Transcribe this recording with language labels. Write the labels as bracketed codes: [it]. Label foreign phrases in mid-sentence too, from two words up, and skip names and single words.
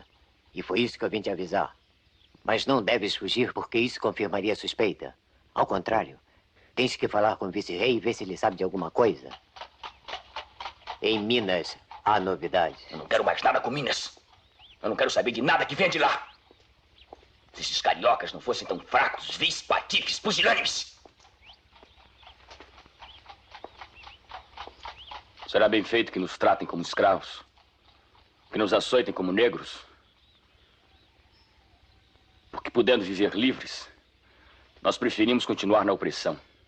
[pt] E foi isso que eu vim te avisar. Mas não deves fugir porque isso confirmaria a suspeita. Ao contrário, tens que falar com o vice-rei e ver se ele sabe de alguma coisa. Em Minas, há novidades. Eu não quero mais nada com Minas. Eu não quero saber de nada que venha de lá. Se esses cariocas não fossem tão fracos, vis, patifes, pusilânimes. Será bem feito que nos tratem como escravos, que nos açoitem como negros, porque podendo viver livres, nós preferimos continuar na opressão.